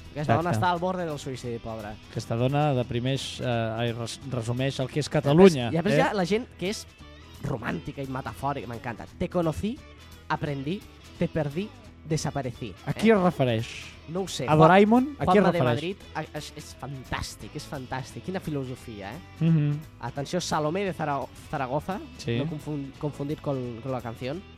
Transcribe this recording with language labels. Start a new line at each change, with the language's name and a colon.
Catalan: Aquesta dona està al borde del suïcidi, pobra. Aquesta dona deprimeix, resumeix el que és Catalunya. I a més, ja la gent que és romàntica i metafòrica, m'encanta.
Spanish: Te conocí, aprendí, te perdí, desaparecí.
Catalan: A qui es refereix? No ho sé. A Doraemon? A qui es refereix? Juanma de Madrid, és fantàstic, és fantàstic. Quina filosofia, eh? Mm-hmm. Atenció, Salomé de Zaragoza, sí.
Spanish: No confundir con la canción.